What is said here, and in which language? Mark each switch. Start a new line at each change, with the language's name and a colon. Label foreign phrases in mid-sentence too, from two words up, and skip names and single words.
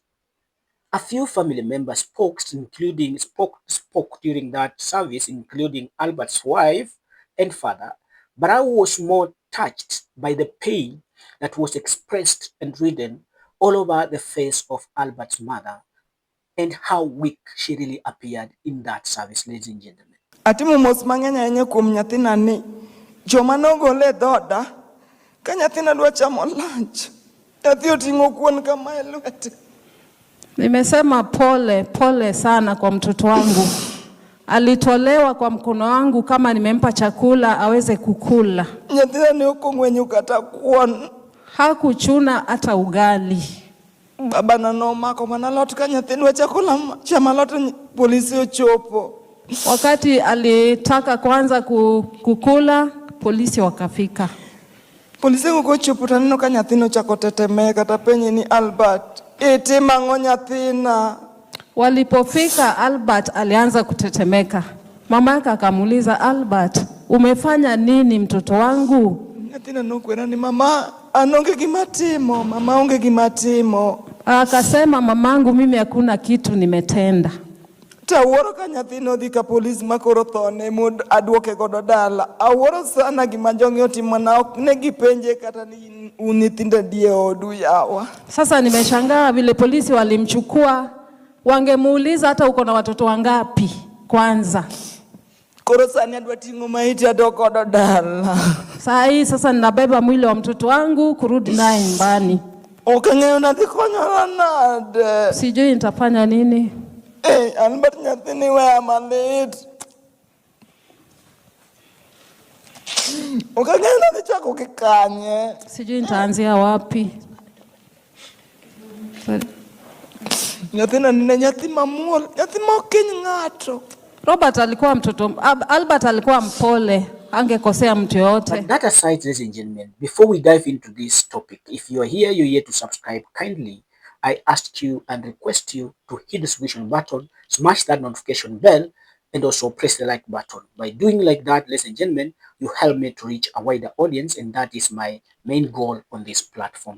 English: A few family members spoke during that service, including Albert's wife and father, but I was more touched by the pain that was expressed and written all over the face of Albert's mother and how weak she really appeared in that service, ladies and gentlemen.
Luo (Kenya and Tanzania): Atimo mos mang'eny ahinya kuom nyathina joma nogole dhoda ka nyathina dwa chamo lunch, nyathi oting'o kuon kama e lwete.
Swahili: Nimesema pole sana kwa mtoto wangu. Alitolewa kwa mkono wangu kama nimempa chakula aweze kukula.
Luo (Kenya and Tanzania): Nyathina ne okong'wenyo kata kuon.
Swahili: Hakuchuna hata ugali.
Luo (Kenya and Tanzania): Baba na nomako mana lot ka nyathi dwa chamo lot, polisi ochopo.
Swahili: Wakati alitaka kuanza kukula, polisi wakafika.
Luo (Kenya and Tanzania): Polisi ochopo taneno ka nyathino chako tetemeka tapenye ni Albert, ete mang'o nyathina.
Swahili: Walipofika, Albert alianza kutetemeka. Mama yake akamuuliza, Albert, umefanya nini mtoto wangu?
Luo (Kenya and Tanzania): Nyathina nokwera ni mama anonge gimatimo, mama onge gimatimo.
Swahili: Akasema, mamangu mimi hakuna kitu nimetenda.
Luo (Kenya and Tanzania): Taworo ka nyathino dhi ka polis makoro thone mod aduoke godo dala. Aworo sana gima jongi otimo na ok ne gipenje kata ni nyithindo die odu yawa.
Swahili: Sasa nimeshangaa vile polisi walimchukua, wangemuuliza hata uko na watoto wangapi kwanza.
Luo (Kenya and Tanzania): Koro sani adwa ting'o maiti adoko godo dala.
Swahili: Sasa ninabeba mwili wa mtoto wangu kurudi naye nyumbani.
Luo (Kenya and Tanzania): Okang'eyo nadhi konyora nade.
Swahili: Sijui nitafanya nini.
Luo (Kenya and Tanzania): Albert nyathini weya malit. Okang'eyo nadhi chako kikanye.
Swahili: Sijui nitaanzia wapi.
Luo (Kenya and Tanzania): Nyathina nine nyathi mamuol, nyathi mokiny ng'ato.
Swahili: Albert alikuwa mpole, angekosea mtu yote.
English: But that aside, ladies and gentlemen, before we dive into this topic, if you are here, you're here to subscribe, kindly I ask you and request you to hit the subscription button, smash that notification bell, and also press the like button. By doing like that, ladies and gentlemen, you help me to reach a wider audience, and that is my main goal on this platform.